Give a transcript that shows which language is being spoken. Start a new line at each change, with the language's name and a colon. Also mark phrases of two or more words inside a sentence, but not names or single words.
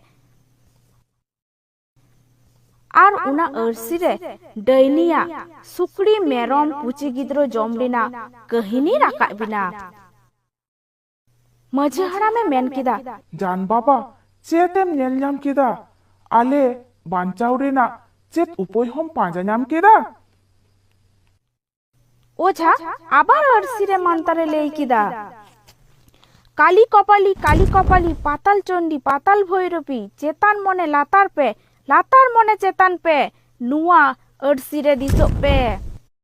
Santali: ᱟᱨ ᱚᱱᱟ ᱟᱹᱨᱥᱤ ᱨᱮ ᱰᱟᱹᱭᱱᱤᱭᱟᱜ ᱥᱩᱠᱲᱤ ᱢᱮᱨᱚᱢ ᱯᱩᱪᱤ ᱜᱤᱫᱽᱨᱟᱹ ᱡᱚᱢ ᱨᱮᱱᱟᱜ ᱠᱟᱹᱦᱤᱱᱤ ᱨᱟᱠᱟᱵ ᱵᱮᱱᱟ। ᱢᱟᱹᱡᱷᱤ ᱦᱟᱲᱟᱢᱮ ᱢᱮᱱ ᱠᱮᱫᱟ, ᱡᱟᱱ ᱵᱟᱵᱟ ᱪᱮᱫ ᱮᱢ ᱧᱮᱞ ᱧᱟᱢ ᱠᱮᱫᱟ? ᱟᱞᱮ ᱵᱟᱧᱪᱟᱣ ᱨᱮᱱᱟᱜ ᱪᱮᱫ ᱩᱯᱟᱹᱭ ᱦᱚᱸᱢ ᱯᱟᱸᱡᱟ ᱧᱟᱢ ᱠᱮᱫᱟ? ওঝা আবার আরসি রে মান্তারে লেই কিদা, কালি কপালি পাতাল চন্ডী পাতাল ভৈরবী চেতান মনে লাতার পে latar mone cetan pe nuwa arsire disok pe.